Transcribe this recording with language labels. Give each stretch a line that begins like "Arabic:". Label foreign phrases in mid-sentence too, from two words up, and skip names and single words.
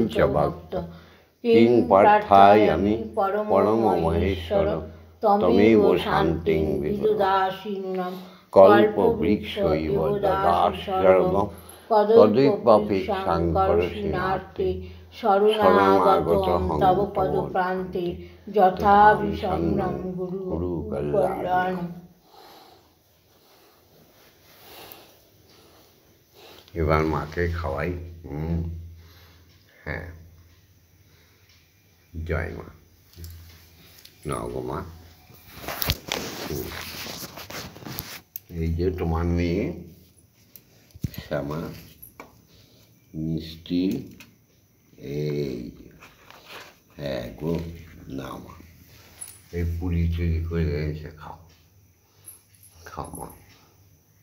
Sanskrit: च भक्त किं पार्थयामि परममहेश्वर तमेव शान्तिं विददासि कल्पवृक्षैव ददासि सर्वं तदेवापेक्षां करोषि नास्ति शरणागतं तव पदप्रान्ते यथा विषण्णं गुरु कल्याणम्।
Bangla: এবার মাকে খাওয়াই। হ্যাঁ, জয় মা। নাও গো মা। এই যে তোমার মেয়ে শ্যামা মিষ্টি, এই হ্যাঁ গো, না মা এই পুরি চুরি করে এসে খাও, খাও মা।